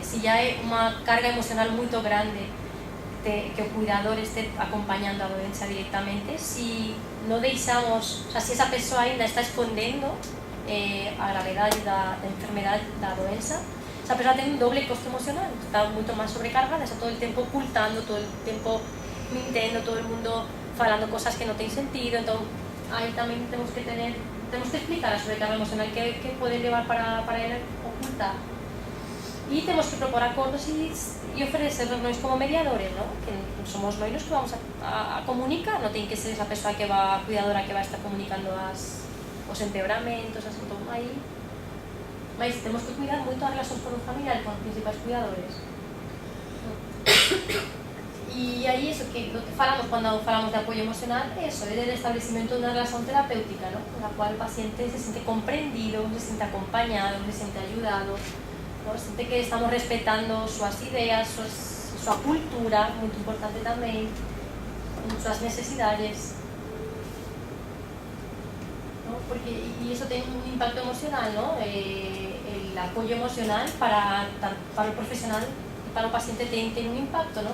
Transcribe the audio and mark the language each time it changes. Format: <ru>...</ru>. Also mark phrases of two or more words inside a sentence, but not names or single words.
<gl>Se ya é unha carga emocional moito grande que o cuidador este acompañando a doença directamente, si non deixamos, o sea, si esa persoa ainda está escondendo a gravedade da enfermedade da doença, esa persoa ten un doble costo emocional, está moito máis sobrecargada, está todo el tempo ocultando, todo el tempo mintendo, todo el mundo falando cosas que non ten sentido. Entón, aí tamén temos que explicar a sobrecarga emocional que pode levar para ele ocultar.</gl> <es>Y tenemos que proponer acuerdos y ofrecerlos nós como mediadores, ¿no?</es> <gl>Que somos nós que vamos a comunicar, non ten que ser esa persoa que va cuidadora que va a estar comunicando os empeoramentos, as todo aí. Mas temos que cuidar moito as relacións con os familiares, con os principais cuidadores. Y aí eso que lo que falamos cando falamos de apoio emocional é eso, é del establecimiento de unha relación terapéutica, ¿no? Na cual o paciente se siente comprendido, se siente acompañado, se siente ayudado, ¿no? Siente que estamos respetando súas ideas, súa cultura, muito importante tamén, súas necesidades, ¿no? Porque, y eso ten un impacto emocional, ¿no? El apoyo emocional para o profesional e para o paciente ten un impacto, ¿no?</gl>